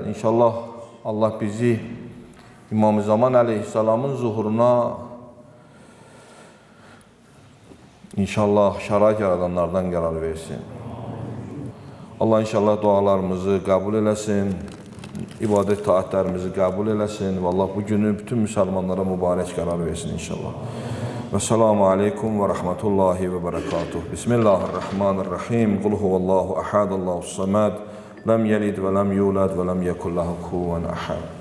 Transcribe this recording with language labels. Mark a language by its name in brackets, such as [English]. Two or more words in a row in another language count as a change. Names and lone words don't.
[Azerbaijani] İnşallah Allah bizi İmam-ı Zaman əleyhissalamın zuhuruna inşallah şərait yaradanlardan qərar versin. Allah inşallah dualarımızı qəbul eləsin, ibadət taatlərimizi qəbul eləsin və Allah bu günü bütün müsəlmanlara mübarək qərar versin inşallah. [Arabic] والسلام عليكم ورحمة الله وبركاته. Bismillahirrahmanirrahim. قل هو الله أحد، الله الصمد, لم يلد ولم يولد ولم يكن له كفوا أحد.